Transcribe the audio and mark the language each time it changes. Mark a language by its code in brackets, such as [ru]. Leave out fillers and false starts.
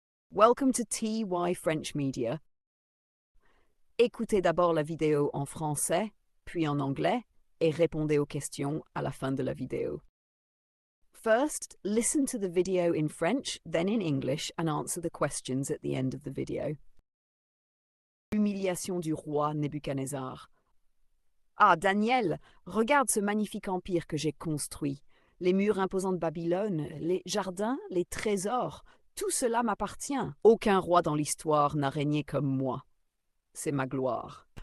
[en] Welcome to TY French Media. [fr] Écoutez d'abord la vidéo en français, puis en anglais, et répondez aux questions à la fin de la vidéo. [en] First, listen to the video in French, then in English, and answer the questions at the end of the video. [fr] Humiliation du roi Nebuchadnezzar. Ah, Daniel, regarde ce magnifique empire que j'ai construit. Les murs imposants de Babylone, les jardins, les trésors, tout cela m'appartient. Aucun roi dans l'histoire n'a régné comme moi. C'est ma gloire.